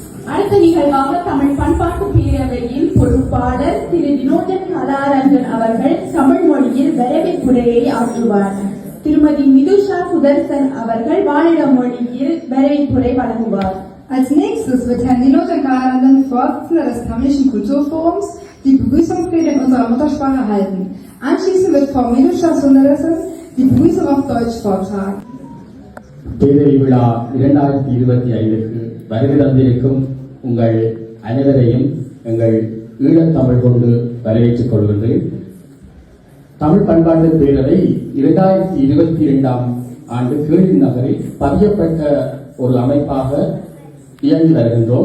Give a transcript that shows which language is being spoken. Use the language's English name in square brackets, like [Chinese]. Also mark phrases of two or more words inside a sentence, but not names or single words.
[Tamil] அடுத்த நிகழ்வாக தமிழ் பண்பாட்டு பேரவையின் பொறுப்பாளர் திரு வினோதன் கலாரஞ்சன் அவர்கள் தமிழ் மொழியில் வரவேற்புரையை ஆற்றுவார். திருமதி மிதுஷா சுதர்சன் அவர்கள் வாழிட மொழியில் வரவேற்புரை வழங்குவார். [German] Als nächstes wird Herr Vinod Kalaranjan, Vorsitzender des Tamilischen Kulturforums, die Begrüßungsrede in unserer Muttersprache halten. Anschließend wird Frau Midusha Sundaresan die Begrüßung auf Deutsch vortragen. [Tamil] பேரவை விழா 2025க்கு வருகை தந்திருக்கும் உங்கள் அனைவரையும் எங்கள் ஈழத்தமிழ் கொண்டு வரவேற்றுக் கொள்கின்றேன். தமிழ் பண்பாட்டு பேரவை 2022ஆம் ஆண்டு கேள்வி நகரில் பதியப்பட்ட ஒரு அமைப்பாக இயங்கி வருகின்றோம்.